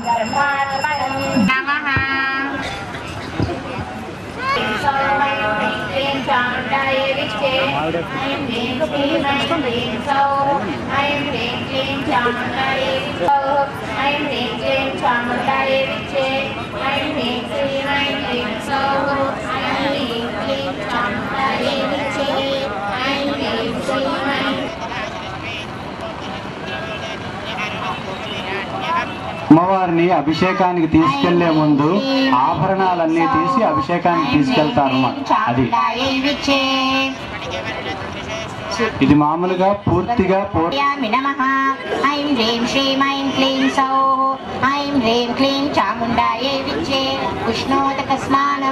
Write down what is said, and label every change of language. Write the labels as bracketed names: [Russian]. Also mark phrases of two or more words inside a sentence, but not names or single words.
[Sanskrit] नमः ऐं चामुण्डाय विष्टे ऐं ह्रीं क्लीं सौः ऐं ह्रीं क्लीं चामुण्डाय ऐं ह्रीं क्लीं चामुण्डाय विष्टे ऐं ह्रीं क्लीं सौः ऐं ह्रीं क्लीं चामुण्डाय विष्टे ऐं ह्रीं क्लीं [Telugu] అమ్మవారిని అభిషేకానికి తీసుకెళ్లే ముందు ఆభరణాలన్నీ తీసి అభిషేకానికి తీసుకెళ్తారు అది. ఇది మామూలుగా పూర్తిగా [Sanskrit] నమః ఐం హ్రీం శ్రీం ఐం క్లీం సౌః ఐం హ్రీం క్లీం చాముండాయై విచ్చే ఉష్ణోదక స్నానం.